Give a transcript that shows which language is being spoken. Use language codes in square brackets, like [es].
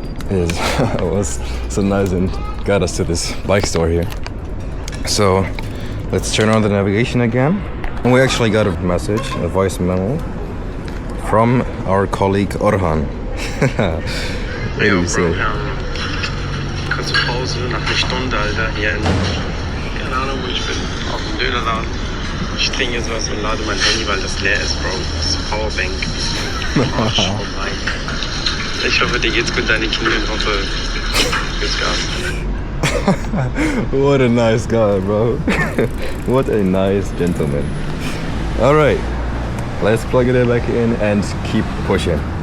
[en] was so nice and got us to this bike store here. So let's turn on the navigation again. And we actually got a message, a voice memo from our colleague Orhan. What do you say? [de] Kurze Pause nach einer Stunde, Alter, hier in, keine Ahnung, wo ich bin, auf dem Dönerladen. Ich trinke jetzt was und lade mein Handy, weil das leer ist, Bro. Das ist die Powerbank. Arsch, oh mein. Ich hoffe, dir geht's gut, deine Knie, und hoffe, geht's Gas. [en] What a nice guy, bro. What a nice gentleman. Alright, let's plug it back in and keep pushing.